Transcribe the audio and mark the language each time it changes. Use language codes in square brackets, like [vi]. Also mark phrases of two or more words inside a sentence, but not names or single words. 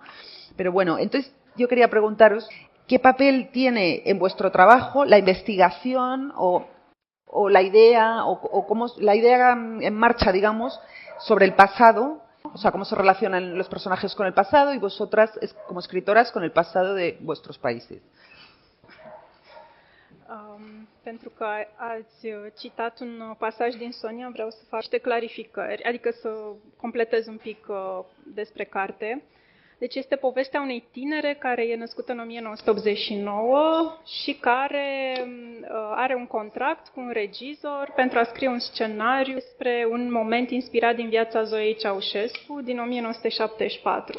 [es] Pero bueno, entonces yo quería preguntaros, ¿qué papel tiene en vuestro trabajo la investigación o la idea, o cómo la idea en marcha, digamos, sobre el pasado, o o sea, cómo se relacionan los personajes con el pasado y vosotras como escritoras con el pasado de vuestros países. [ro] Pentru că ați citat un pasaj din Sonia, vreau să fac niște clarificări, adică să completez un pic despre carte. Deci este povestea unei tinere care e născută în 1989 și care are un contract cu un regizor pentru a scrie un scenariu despre un moment inspirat din viața Zoei Ceaușescu din 1974.